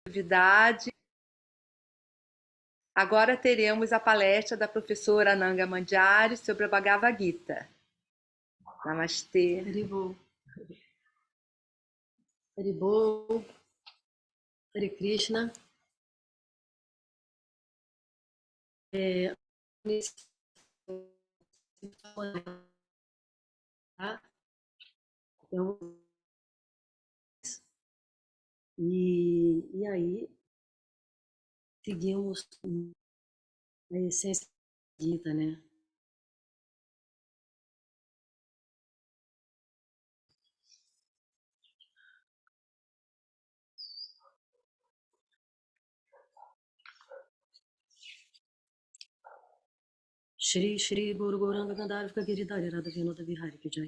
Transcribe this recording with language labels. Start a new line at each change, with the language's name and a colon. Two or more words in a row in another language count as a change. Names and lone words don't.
Portuguese: atividade. Agora teremos a palestra da professora Ananga Mandiari sobre a Bhagavad Gita. Namastê.
Hindi: हरिबोल। हरिबोल.
Sanskrit: हरे कृष्ण.
Portuguese: Então, e aí seguimos a essência da Gita, né?
Hindi: श्री श्री गुरु गौराङ्ग गान्धर्व गिरिधारी राधा विनोद विहारी की जय.